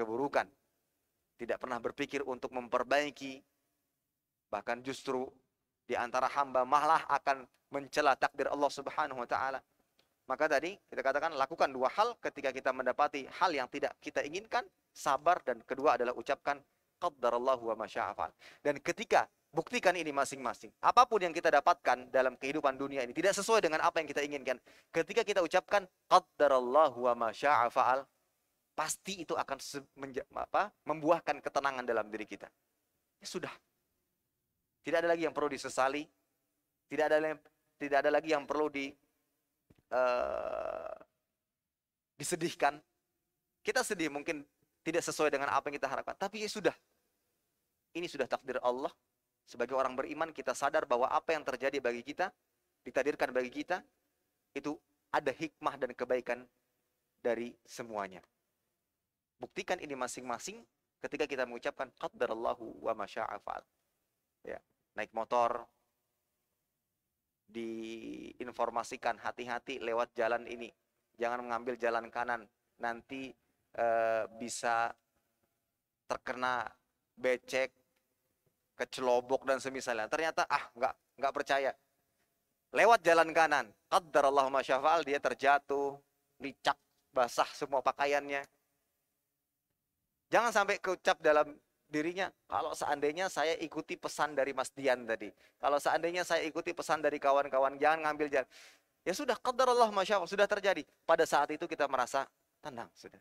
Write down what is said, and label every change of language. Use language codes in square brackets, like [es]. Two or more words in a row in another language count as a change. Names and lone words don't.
[id] Tidak pernah berpikir untuk memperbaiki. Bahkan justru di antara hamba malah akan mencela takdir Allah [ar] سبحانه وتعالى. [id] Maka tadi kita katakan lakukan dua hal ketika kita mendapati hal yang tidak kita inginkan, sabar, dan kedua adalah ucapkan [ar] قدر الله وما شاء فعل. [id] Dan ketika buktikan ini masing-masing, apapun yang kita dapatkan dalam kehidupan dunia ini tidak sesuai dengan apa yang kita inginkan, ketika kita ucapkan [ar] قدر الله وما شاء فعل, [id] pasti itu akan membuahkan ketenangan dalam diri kita. Ya sudah. Tidak ada lagi yang perlu disesali, tidak ada lagi yang perlu disedihkan. Kita sedih mungkin tidak sesuai dengan apa yang kita harapkan, tapi ya sudah. Ini sudah takdir Allah. Sebagai orang beriman kita sadar bahwa apa yang terjadi bagi kita, ditakdirkan bagi kita, itu ada hikmah dan kebaikan dari semuanya. Buktikan ini masing-masing ketika kita mengucapkan [ar] قدر الله وما شاء فعل. [id] Ya, naik motor diinformasikan hati-hati lewat jalan ini, jangan mengambil jalan kanan, nanti bisa terkena becek, kecelobok dan semisalnya. Ternyata nggak percaya, lewat jalan kanan, [ar] قدر الله ما شاء فعل, [id] dia terjatuh, licak, basah semua pakaiannya. Jangan sampai keucap dalam dirinya, kalau seandainya saya ikuti pesan dari Mas Dian tadi, kalau seandainya saya ikuti pesan dari kawan-kawan, jangan ngambil jalan. Ya sudah, [ar] قدر الله ما شاء الله, [id] sudah terjadi. Pada saat itu kita merasa tenang sudah.